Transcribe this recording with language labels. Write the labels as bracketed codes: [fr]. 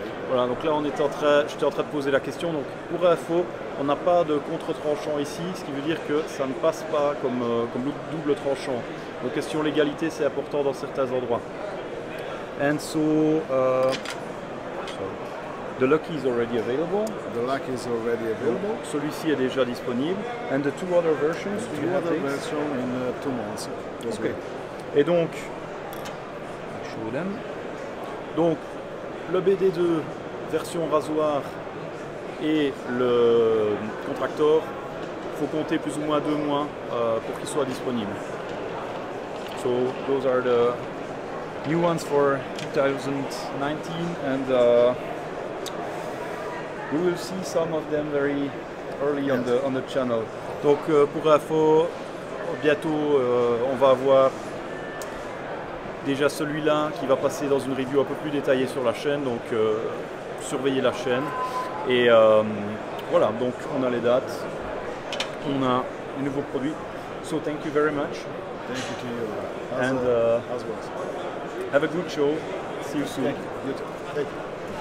[fr] Voilà, donc là j'étais en train de poser la question. Donc pour info, on n'a pas de contre-tranchant ici, ce qui veut dire que ça ne passe pas comme double tranchant. Donc question légalité, c'est important dans certains endroits. [en] And so, the Lucky is already available. The Lucky is already available. [fr] Celui-ci est déjà disponible. [en] And the two other versions? Two other versions in 2 months. Okay. [fr] Et donc, donc le BD2 version rasoir et le contractor, il faut compter plus ou moins 2 mois pour qu'il soit disponible. [en] So those are the new ones for 2019, and we will see some of them very early on the channel. [fr] Donc pour info, bientôt on va avoir déjà celui-là qui va passer dans une review un peu plus détaillée sur la chaîne, donc surveillez la chaîne. Et Voilà, donc on a les dates, on a les nouveaux produits. [en] So thank you very much. Thank you to you. And As well. have a good show. See you soon. Thank you. You too. Thank you.